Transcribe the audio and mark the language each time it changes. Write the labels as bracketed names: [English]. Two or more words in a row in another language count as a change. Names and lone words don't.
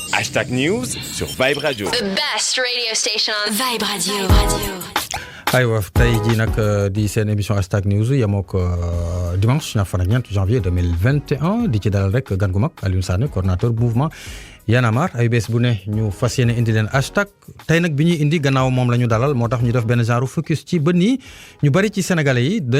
[French] #News sur Vibe Radio. [English] The best radio station on Vibe Radio. [Wolof] aywa tey jii nag di seen émission #News yemoo ko dimanche ñaar fan ak ñeent janvier 2021 di ci dalal rek gan gu mag Alioune Sané [French] coordonnateur mouvement [Wolof] Y'en a marre ay bés bu ne ñu fas yéene indi leen hashtag tey nag bi ñuy indi gannaaw moom la ñu dalal moo tax ñu def benn genre focus ci ba nii ñu bari ci sénégalais yi dañ